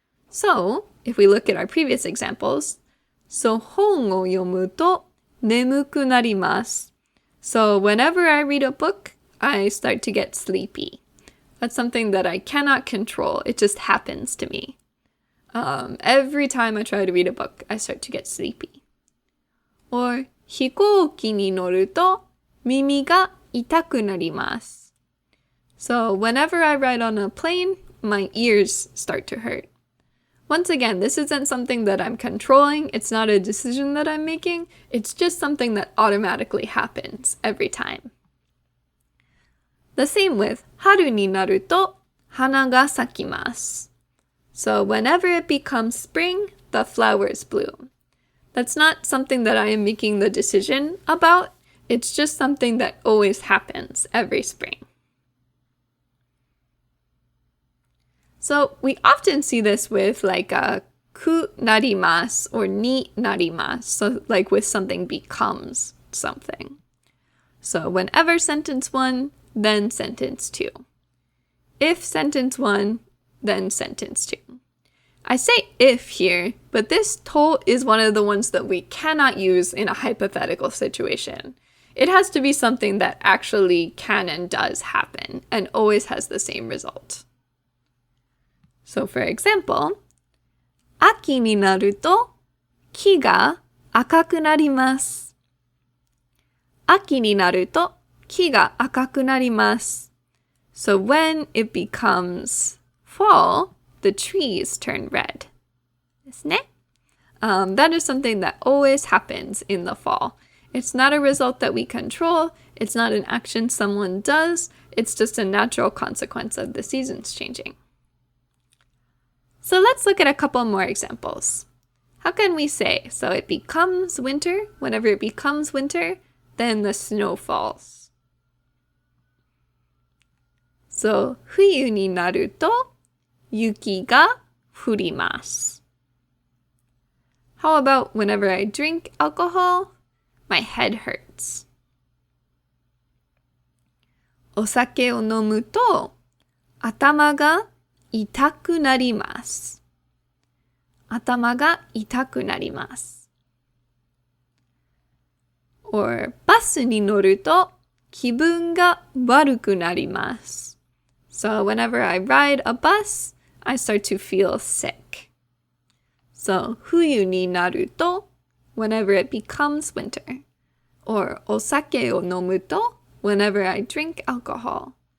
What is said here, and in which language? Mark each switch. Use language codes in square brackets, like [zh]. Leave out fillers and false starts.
[en] So, if we look at our previous examples, so [ja] 本を読むと眠くなります. [en] So whenever I read a book, I start to get sleepy. That's something that I cannot control. It just happens to me. Every time I try to read a book, I start to get sleepy. [ja] Or 飛行機に乗ると耳が痛くなります. [en] So whenever I ride on a plane, my ears start to hurt. Once again, this isn't something that I'm controlling. It's not a decision that I'm making. It's just something that automatically happens every time. The same with [ja] 春になると花が咲きます. [en] So whenever it becomes spring, the flowers bloom. That's not something that I am making the decision about. It's just something that always happens every spring. So we often see this with like a ku narimasu or ni narimasu. So like with something becomes something. So whenever sentence 1, then sentence 2. If sentence 1, then sentence 2. I say if here, but this to is one of the ones that we cannot use in a hypothetical situation. It has to be something that actually can and does happen and always has the same result. [ja] So for example, 秋になると木が赤くなります。秋になると木が赤くなります。 [en] So when it becomes fall, the trees turn red. [ja] ですね。 [en] That is something that always happens in the fall. It's not a result that we control. It's not an action someone does. It's just a natural consequence of the seasons changing. So let's look at a couple more examples. How can we say, so it becomes winter, whenever it becomes winter, then the snow falls. [ja] So 冬になると雪が降ります. [en] How about whenever I drink alcohol, my head hurts. [ja] お酒を飲むと頭が痛くなります。頭が痛くなります。or バスに乗ると気分が悪くなります。 [en] So whenever I ride a bus, I start to feel sick. So [ja] 冬になると [en] whenever it becomes winter. Or [ja] お酒を飲むと [en] whenever I drink alcohol.